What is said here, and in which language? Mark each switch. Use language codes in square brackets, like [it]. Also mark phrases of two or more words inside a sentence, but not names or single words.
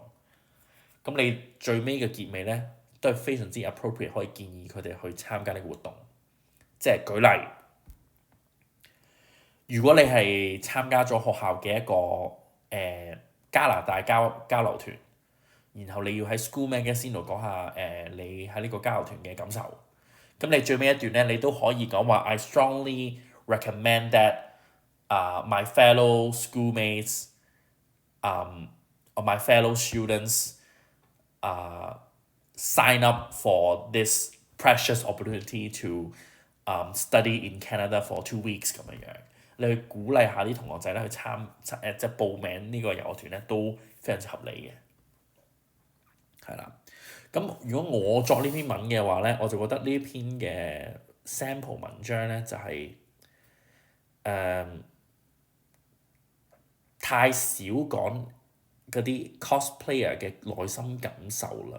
[yue] 咁你最尾嘅結尾咧，都係非常之 appropriate， 可以建議佢哋去參加呢個活動。即係舉例，如果你係參加咗學校嘅一個加拿大交流團，然後你要喺 School Magazine 度講下你喺呢個交流團嘅感受，咁你最尾一段咧，你都可以講話 [en] I strongly recommend that my fellow schoolmates or my fellow students sign up for this precious opportunity to study in Canada for 2 weeks [yue] 咁樣，你去鼓勵下啲同學仔咧去即係報名呢個遊學團咧，都非常之合理嘅，係啦。咁如果我作呢篇文嘅話咧，我就覺得呢篇嘅 sample 文章咧就係、太少講嗰啲 cosplayer 嘅內心感受啦。